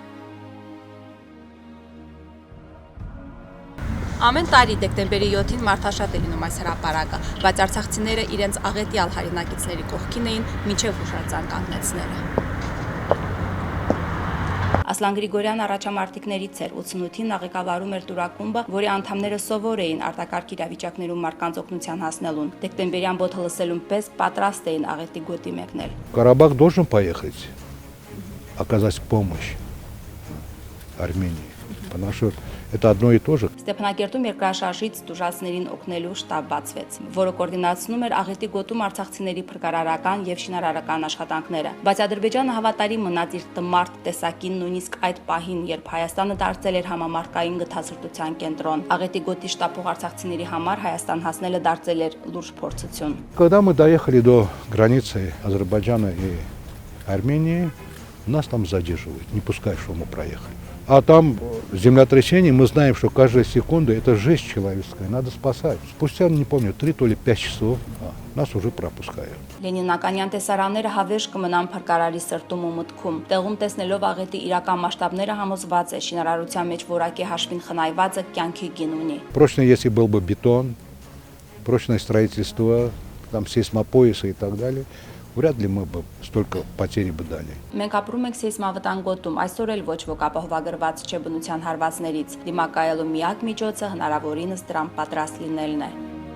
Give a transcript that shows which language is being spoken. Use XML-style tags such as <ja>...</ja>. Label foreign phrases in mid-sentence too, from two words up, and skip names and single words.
<hy>Ամեն տարի դեկտեմբերի 7-ին մարդաշատ է լինում այս հրապարակը, բայց արցախցիները իրենց աղետյալ հայրենակիցների կողքին էին մինչև հուշարձան կանգնեցները։ Ասլան Գրիգորյան առաջամարտիկներից էր, 88-ին աղեկավարում էր տուրակումբը, որի անդամները սովոր էին արտակարգ իրավիճակներում մարդկանց օգնության հասնելուն։ Դեկտեմբերյան բոթը լսելուն պես պատրաստ էին աղետի գոտի մեկնել։</hy> <ru>Карабах должен поехать, оказать помощь Армении, потому что Это одно и то же.</ru> <hy>Ստեփանակերտում երկրաշարժից տուժածներին օգնելու շտաբ բացվեց, որը կոորդինացնում էր աղետի գոտում արցախցիների փրկարարական եւ շինարարական աշխատանքները։ Բայց Ադրբեջանը հավատարիմ մնաց իր տմարդ տեսակին նույնիսկ այդ պահին, երբ Հայաստանը դարձել էր համամարտկային գթասրտության կենտրոն։ Աղետի գոտի շտապող արցախցիների համար Հայաստան հասնելը դարձել էր լուրջ փորձություն։</hy> <ru>Когда мы доехали до границы Азербайджана и Армении, нас там задерживают, не пускают, что мы проехали. А там землетрясение, мы знаем, что каждая секунда это жесть человеческая, надо спасать. Спустя, не помню, 3 или 5 часов нас уже пропускают.</ru> <hy>Լենինականյան տեսարանները հավերժ կմնան փրկարարի սրտում ու մտքում։ Տեղում տեսնելով աղետի իրական մասշտաբները համոզված է շինարարության մեջ որակի հաշվին խնայվածը կյանքի գին ունի։</hy> <ru>Прочно, если был бы бетон, прочное строительство, там сейсмопоясы и так далее, вряд ли мы бы столько потерь бы дали.</ru> <hy>Մենք ապրում ենք սեյսմավտանգ գոտում, այսօր էլ ոչ ոք ապահովագրված չէ բնության հարվածներից։ Դիմակայելու միակ միջոցը հնարավորինս դրան պատրաստ լինելն է։</hy>